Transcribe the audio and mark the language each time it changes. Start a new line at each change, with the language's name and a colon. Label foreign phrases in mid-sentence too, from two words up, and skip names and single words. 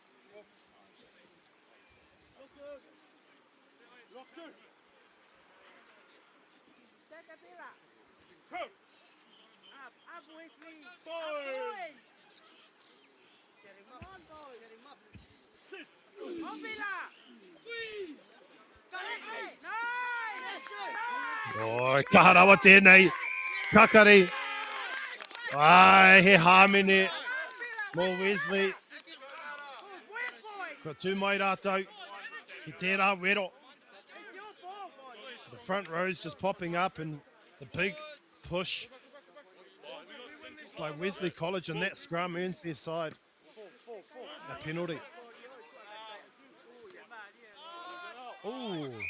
English: Lock two. Go. Up, Wesley. Boys. Get him up. Come on, boys. Get him up. Sit. Opila. Squeeze.
Māori: Oh, kaharawa tēnei, kakari. Ai, he hāmene mō Wesley. Ko tū mai rātou, ki tērā wero.
English: The front row's just popping up, and the big push by Wesley College, and that scrum earns their side a penalty. Ooh.